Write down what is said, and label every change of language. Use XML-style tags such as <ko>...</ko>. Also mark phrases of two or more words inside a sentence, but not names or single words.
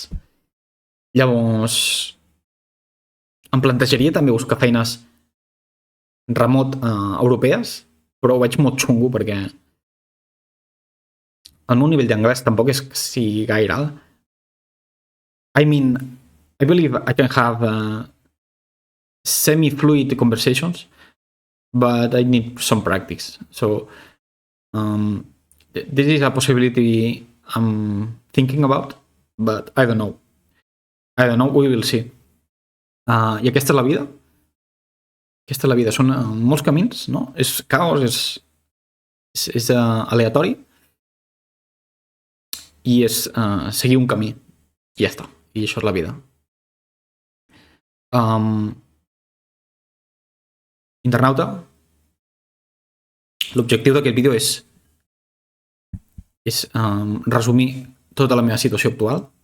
<ca>Llavors, em plantejaria també buscar feines remot europees, però ho veig molt xungo perquè el meu nivell d'anglès tampoc és que sigui gaire alt.</ca> <en>I believe I can have semi-fluid conversations, but I need some practice. So, this is a possibility I'm thinking about, but I don't know. We will see.</en> <ca>I aquesta és la vida. Són molts camins, no? És caos, és aleatori i és seguir un camí. I ja està. I això és la vida. Internauta, l'objectiu d'aquest vídeo és resumir tota la meva situació actual.</ca>